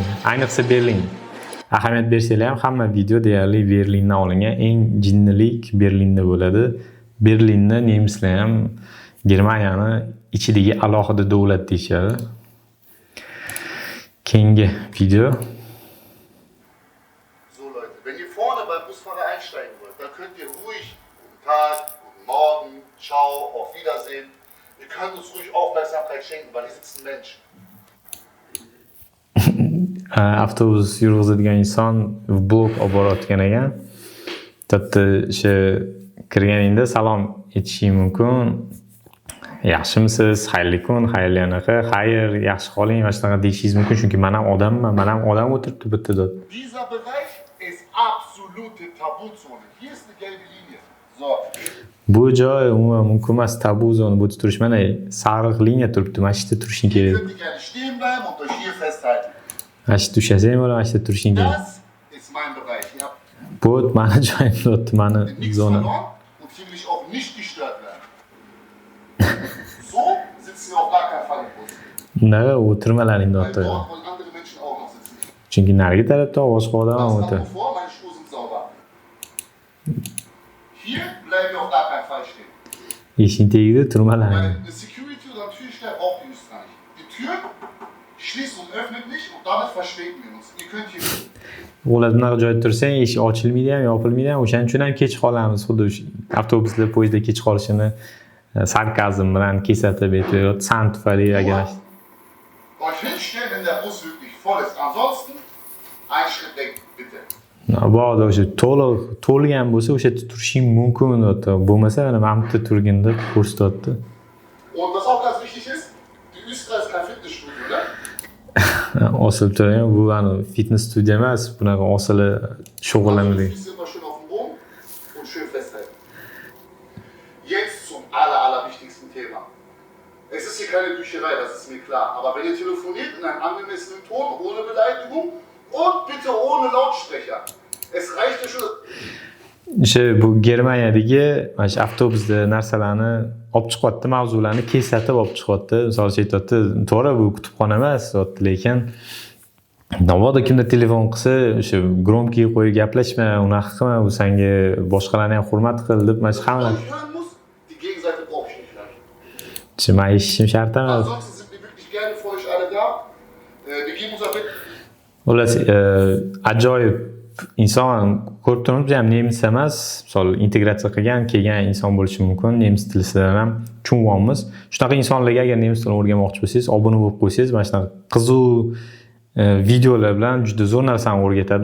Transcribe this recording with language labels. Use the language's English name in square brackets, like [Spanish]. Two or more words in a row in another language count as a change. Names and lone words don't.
[Uzbek] Ayniqsa Berlin. Ahamiyat bersanglar ham hamma video deyarli Berlindan olingan. Eng jinnilik Berlinda bo'ladi. Berlinni nemislar ham Germaniyani ichidagi alohida davlat deyishadi. Keyingi video. [German] So Leute, wenn ihr vorne beim Busfahrer einsteigen wollt, dann könnt ihr ruhig guten Tag, guten Morgen, ciao, auf Wiedersehen. Ihr könnt uns ruhig Aufmerksamkeit schenken, weil hier sitzt ein Mensch. [Uzbek] Avtobus yurg'izadigan inson blok olib borayotgan ekan. Bitta o'sha kirganingda salom aytishing mumkin. Yaxshimisiz? Xayrli kun, xayrli anaqa, xayr, yaxshi qoling, va shunaqa deyishingiz mumkin, chunki men ham odam o'tiribdi bitta. [German] Dieser Bereich ist absolute Tabuzone. Hier ist eine gelbe Linie. So. [Uzbek] Bu joy umuman mumkin emas, tabu zona bu turish. Mana sariq liniya turibdi. Mana shu yerda turishing kerak. [German] Könnt ihr gerne stehen bleiben und euch hier festhalten. [Uzbek] Mana shu tushasang bo'ladi, mana shu yerda turishing kerak. [German] Das ist mein Bereich. Ihr habt [Uzbek] Bu mana joyim turibdi, mana [German] nichts [Uzbek] zona. [German] verloren und hier will ich auch nicht gestört werden. So sitzen wir auf gar keinen Fall im Bus. [Uzbek] Undaqa o'tirmalaringda [German] Weil [Uzbek] o'tir. [German] dort wollen andere Menschen auch noch sitzen. [Uzbek] Chunki narigi tarafda boshqa odam ham [German] Das [Uzbek] o'tir. [German] nach vor, meine Schuhe sind sauber. Hier bleiben wir auf gar keinen Fall stehen. [Uzbek] Eshik tagida turmalaring. [German] Eine Security oder ein Türsteher braucht ihr gar nicht. Die Tür schließt und öffnet nicht und damit verspäten wir uns. Ihr könnt hier [Uzbek] Ular bunaqa joyda tursang, eshik ochilmaydi ham, yopilmaydi ham. O'shaning uchun ham kech qolamiz. Xuddi avtobuslar, poyezdda kech qolishini sarkazm bilan kesatib aytayotdi. San tufayli agar [German] euch hinstellen, wenn der Bus wirklich voll ist. Ansonsten einen Schritt weg, bitte. [Uzbek] Bog'da o'sha to'lgan bo'lsa, o'sha yerda turishing mumkin deb. Bo'lmasa, mana bu yerda turganda ko'rsatyapti. [German] Und was auch ganz wichtig ist, die Östra ist kein Fitnessstudio, ne? [Uzbek] Osilib turgan bu fitness studiya emas, bunaqa osilib shug'ullanadi. [German] Füße immer schön auf dem Boden und schön festhalten. Jetzt zum allerwichtigsten Thema. Es ist hier keine Bücherei, das ist mir klar. Aber wenn ihr telefoniert in einem angemessenen Ton, ohne Beleidigung und bitte ohne Lautsprecher. Es reicht ja schon. [Uzbek] O'sha bu Germaniyadagi mana shu avtobusda narsalarni olib chiqyapti, mavzularni kesatib olib chiqyapti. Misol uchun aytayapti, to'g'ri bu kutubxona emas, lekin navoda kimda telefon qilsa, o'sha gromkiy qo'yib gaplashma, unaqa qilma, u senga boshqalarni ham hurmat qil deb mana shu hamma. [German] Die Gegenseite brauche ich nicht hören. [Uzbek] Men eshitishim shart emas. [German] Ansonsten sind wir wirklich gerne für euch alle da. Wir geben unser Bett. [Uzbek] Xullas, ajoyib inson ko'rib turibmiz, ham nemis emas, misol integratsiya qilgan, kelgan inson bo'lishi mumkin, nemis tilidan ham tushunamiz. Shunaqa insonlarga agar nemis tilini o'rganmoqchi bo'lsangiz, obuna bo'lib qo'ysangiz, mana shunaqa qiziq videolar bilan juda zo'r narsani o'rgatadi.